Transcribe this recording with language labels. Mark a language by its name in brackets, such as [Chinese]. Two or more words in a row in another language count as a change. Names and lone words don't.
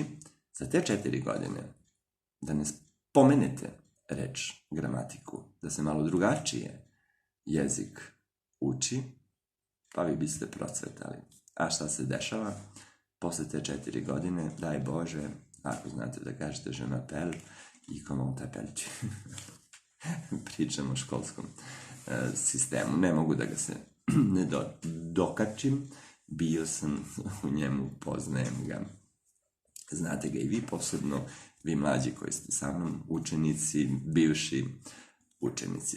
[Serbian] Za te 4 godine da ne spomenete reč gramatiku, da se malo drugačije jezik uči, pa vi biste procvetali. A šta se dešava? Posle te 4 godine, daj Bože, ako znate da kažete [French] je m'appelle [Serbian] i [French] comment t'appelles-tu. [Serbian] Pričam o školskom sistemu. Ne mogu da ga se ne dokačim. Bio sam u njemu, poznajem ga. Znate ga i vi, posebno vi mlađi koji ste sa mnom, učenici, bivši učenici.